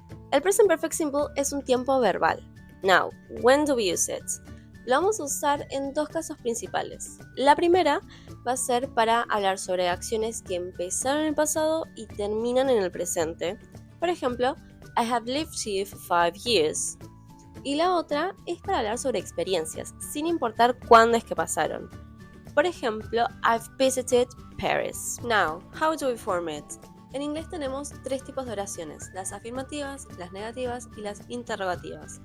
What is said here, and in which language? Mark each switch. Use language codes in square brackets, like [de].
[es] El Present Perfect Simple es un tiempo verbal. [en] Now, when do we use it? [es] Lo vamos a usar en dos casos principales. La primera va a ser para hablar sobre acciones que empezaron en el pasado y terminan en el presente. Por ejemplo, [en] I have lived here for 5 years. [es] Y la otra es para hablar sobre experiencias, sin importar cuándo es que pasaron. Por ejemplo, [en] I've visited Paris. Now, how do we form it? [es] En inglés tenemos tres tipos de oraciones, las afirmativas, las negativas y las interrogativas.